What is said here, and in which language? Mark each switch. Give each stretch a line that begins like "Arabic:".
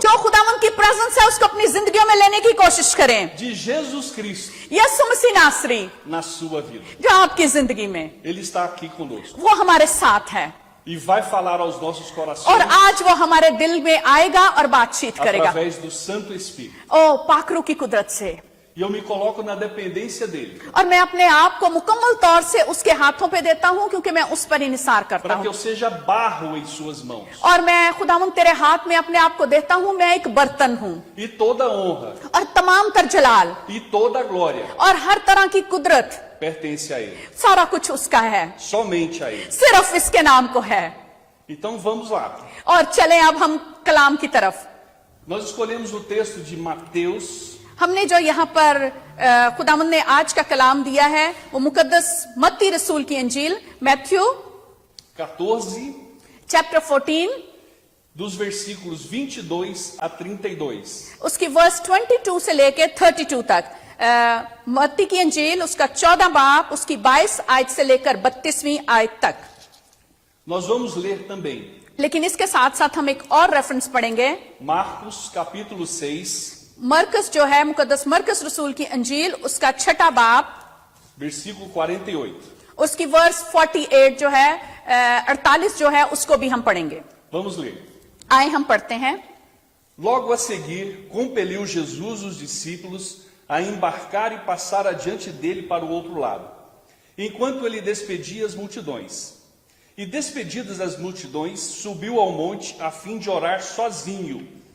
Hindi: जो खुदावंद की प्रेजेंस है उसको अपनी जिंदगियों में लेने की कोशिश करें.
Portuguese: de Jesus Cristo
Hindi: यीशु मसीह नासरी
Portuguese: na sua vida.
Hindi: जो आपकी जिंदगी में,
Portuguese: Ele está aqui conosco
Hindi: वो हमारे साथ है
Portuguese: e vai falar aos nossos
Hindi: और
Portuguese: corações
Hindi: आज वो हमारे दिल में आएगा और बातचीत करेगा.
Portuguese: através do Santo Espírito.
Hindi: ओ पाकरू की कुदरत से.
Portuguese: E eu me coloco na dependência dele,
Hindi: और मैं अपने आप को मुकम्मल तौर से उसके हाथों पे देता हूँ क्योंकि मैं उस पर इनिसार करता
Portuguese: para que
Hindi: हूँ.
Portuguese: eu seja barro em suas mãos.
Hindi: और मैं खुदावंद तेरे हाथ में अपने आप को देता हूँ, मैं एक बर्तन हूँ
Portuguese: E toda honra
Hindi: और तमाम तर जलाल
Portuguese: e toda glória
Hindi: और हर तरह की कुदरत
Portuguese: pertence a ele,
Hindi: सारा कुछ उसका है,
Portuguese: somente a ele.
Hindi: सिर्फ इसके नाम को है.
Portuguese: Então vamos lá.
Hindi: और चलें अब हम कलाम की तरफ.
Portuguese: Nós escolhemos o texto de Mateus,
Hindi: हमने जो यहाँ पर खुदावंद ने आज का कलाम दिया है वो मुकद्दस मत्ती रसूल की अंजील Matthew
Portuguese: 14,
Hindi: chapter 14
Portuguese: dos versículos 22 a 32.
Hindi: उसकी वर्स 22 से लेके 32 तक. मत्ती की अंजील उसका 14 बाब उसकी 22 आयत से लेकर 32वीं आयत तक.
Portuguese: Nós vamos ler também
Hindi: लेकिन इसके साथ साथ हम एक और रेफरेंस पढ़ेंगे.
Portuguese: Marcos capítulo 6,
Hindi: मरकस जो है मुकद्दस मरकस रसूल की अंजील उसका 6 बाब
Portuguese: versículo 48.
Hindi: उसकी वर्स 48 जो है 48 जो है उसको भी हम पढ़ेंगे.
Portuguese: Vamos ler.
Hindi: आए हम पढ़ते हैं.
Portuguese: Logo a seguir, compeliu Jesus os discípulos a embarcar e passar adiante dele para o outro lado, enquanto ele despedia as multidões. E despedidas as multidões, subiu ao monte a fim de orar sozinho.